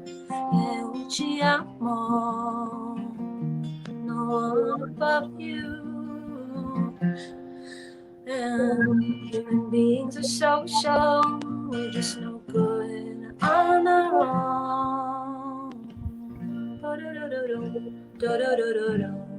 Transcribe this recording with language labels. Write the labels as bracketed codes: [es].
[pt] Eu te amo, [en] no one above you. And human beings are social, we're just no good on our own. Do-do-do-do-do, do-do-do-do-do.